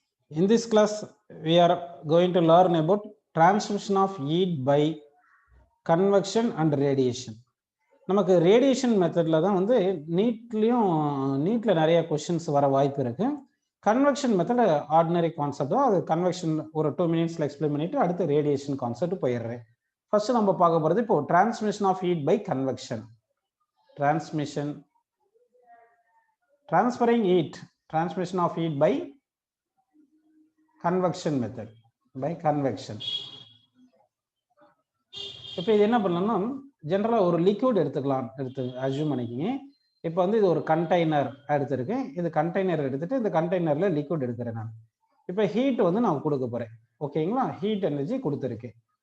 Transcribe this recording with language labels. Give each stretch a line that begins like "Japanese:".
English: In this class, we are going to learn about transmission of heat by convection and radiation.
Tamil: நமக்கு radiation மெத்தட்ல தான் வந்து நீட்ல நிறைய questions வர வாய்ப்பு இருக்கு. கன்வெக்ஷன் மெத்தட் ஆர்டினரி கான்செப்ட் தான். அது கன்வெக்ஷன் ஒரு 2 மினிட்ஸ்ல எக்ஸ்பிளைன் பண்ணிட்டு அடுத்து ரேடியேஷன் கான்செப்ட் போயிடுறேன்.
English: first
Tamil: நம்ம பார்க்க போறது இப்போ
English: Transmission of heat by convection. transferring heat, transmission of heat by convection method, by convection.
Tamil: இப்போ இது என்ன பண்ணலாம்னா ஜெனரலா ஒரு லிக்விட் எடுத்துக்கலாம், அஸ்யூம் பண்ணிக்கிங்க. இப்போ வந்து இது ஒரு கண்டெய்னர் எடுத்திருக்கேன். இது கண்டெய்னர் எடுத்துட்டு இந்த கண்டெய்னர்ல லிக்விட் எடுக்கிறேன் நான். இப்போ ஹீட் வந்து நான் கொடுக்க போறேன். ஓகேங்களா? ஹீட் எனர்ஜி கொடுத்துருக்கேன்.